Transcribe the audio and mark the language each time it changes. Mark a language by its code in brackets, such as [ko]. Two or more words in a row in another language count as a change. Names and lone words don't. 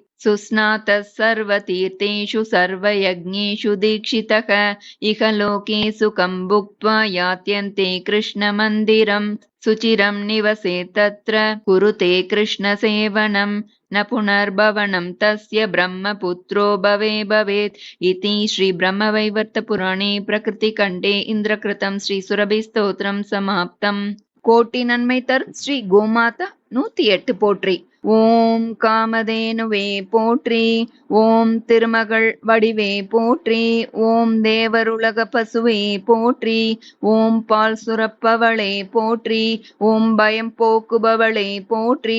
[sa] सुस्नातः सर्वतीर्थेषु सर्वयज्ञेषु दीक्षितः इह लोके सुखं भुक्त्वा यात्यन्ते कृष्णमन्दिरं. सुचिरं निवसेत् तत्र कुरुते कृष्णसेवनं. न पुनर्भवनं तस्य ब्रह्मपुत्रो भवेत्. इति श्री ब्रह्मवैवर्तपुराणे प्रकृतिखण्डे इन्द्रकृतं श्री सुरभि स्तोत्रं समाप्तम्. [ta] கோட்டி நன்மை தரும் ஸ்ரீ கோமாதா 108 போற்றி. ஓம் காமதேனுவே போற்றி. ஓம் திருமகள் வடிவே போற்றி. ஓம் தேவருலக பசுவே போற்றி. ஓம் பால் சுரப்பவளே போற்றி. ஓம் பயம் போக்குபவளே போற்றி.